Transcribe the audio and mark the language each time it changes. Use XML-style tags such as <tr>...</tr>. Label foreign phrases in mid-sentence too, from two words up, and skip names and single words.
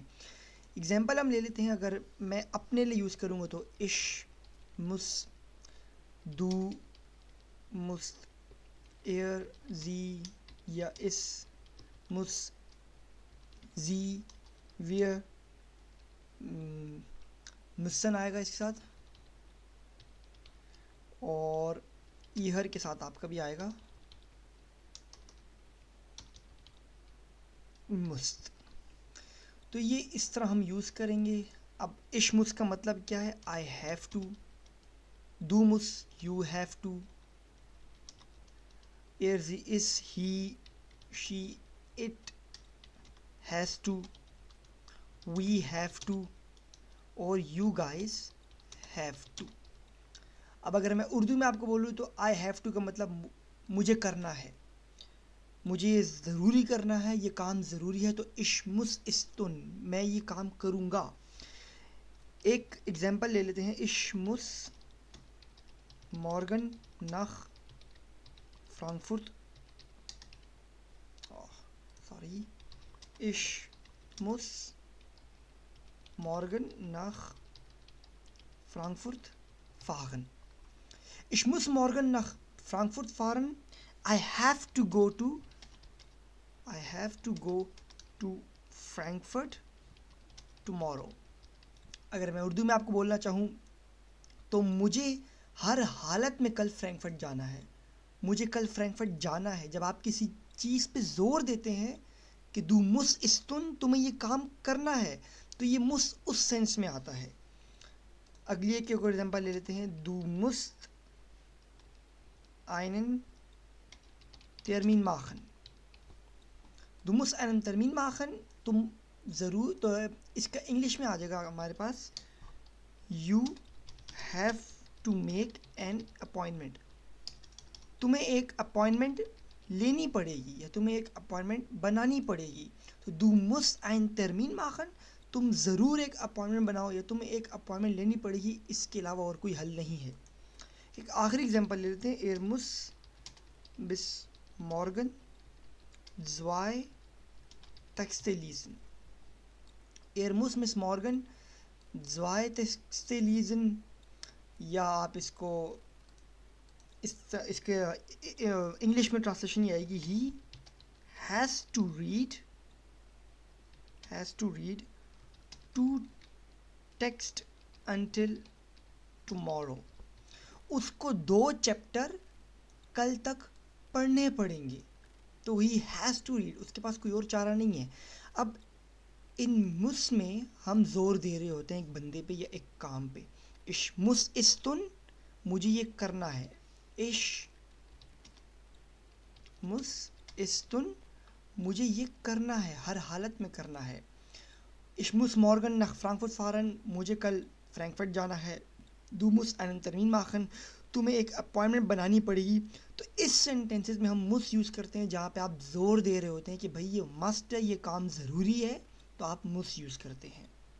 <hi>एग्जाम्पल हम ले लेते हैं। अगर मैं अपने लिए यूज़ करूँगा तो</hi> <de>ich muss, du, muss, er, sie</de> <hi>या</hi> <de>es, muss, sie, wir, müssen</de> <hi>आएगा इसके साथ, और ईहर के साथ आपका भी आएगा मुस्त। तो ये इस तरह हम यूज़ करेंगे। अब</hi> <de>ich muss</de> <hi>का मतलब क्या है?</hi> <en>I have to.</en> <de>du musst,</de> <en>you have to.</en> <de>er, sie, es, ही,</de> <en>she, it has to, we have to, और you guys have to.</en> <hi>अब अगर मैं उर्दू में आपको बोलूँ तो</hi> <en>I have to</en> <hi>का मतलब मुझे करना है, मुझे ये ज़रूरी करना है, ये काम ज़रूरी है, तो</hi> <de>ich muss es tun,</de> <hi>मैं ये काम करूँगा। एक एग्जांपल ले लेते हैं।</hi> <de>ich muss morgen nach Frankfurt, सॉरी, ich muss morgen nach Frankfurt fahren. Ich muss morgen nach Frankfurt fahren.</de> <en>I have to go to Frankfurt tomorrow.</en> <hi>अगर मैं उर्दू में आपको बोलना चाहूँ तो मुझे हर हालत में कल फ्रैंकफर्ट जाना है, मुझे कल फ्रैंकफर्ट जाना है। जब आप किसी चीज़ पे ज़ोर देते हैं कि</hi> <de>du musst es tun,</de> <hi>तुम्हें ये काम करना है, तो ये मुस उस सेंस में आता है। अगली एक और एग्जांपल ले लेते हैं।</hi> <de>du musst einen Termin machen. Du musst einen Termin machen,</de> <hi>तुम ज़रूर, तो इसका इंग्लिश में आ जाएगा हमारे पास,</hi> <en>You have to make an appointment.</en> <hi>तुम्हें एक अपॉइंटमेंट लेनी पड़ेगी या तुम्हें एक अपॉइंटमेंट बनानी पड़ेगी।</hi> <de>तो Du musst einen Termin machen,</de> <hi>तुम ज़रूर एक अपॉइंटमेंट बनाओ या तुम्हें एक अपॉइंटमेंट लेनी पड़ेगी, इसके अलावा और कोई हल नहीं है। एक आखिरी एग्जांपल ले लेते हैं।</hi> <de>Er muss bis morgen zwei Texte lesen. Er muss bis morgen zwei Texte lesen,</de> <hi>या आप इसको इसके इंग्लिश में ट्रांसलेशन ये आएगी,</hi> <en>he has to read two text until tomorrow.</en> <hi>उसको 2 चैप्टर कल तक पढ़ने पड़ेंगे, तो</hi> <en>he has to read,</en> <hi>उसके पास कोई और चारा नहीं है। अब इन मुस में हम ज़ोर दे रहे होते हैं एक बंदे पे या एक काम पे।</hi> <de>ich muss es tun,</de> <hi>मुझे ये करना है।</hi> <de>ich muss es tun,</de> <hi>मुझे ये करना है, हर हालत में करना है।</hi> <de>ich muss morgen nach Frankfurt fahren,</de> <hi>मुझे कल फ्रैंकफर्ट जाना है।</hi> <de>Du musst einen Termin machen,</de> <hi>तुम्हें एक अपॉइंटमेंट बनानी पड़ेगी। तो इस सेंटेंसेस में हम मुस यूज़ करते हैं जहाँ पे आप ज़ोर दे रहे होते हैं कि भाई ये मस्ट है, ये काम ज़रूरी है, तो आप मुस यूज़ करते हैं।</hi>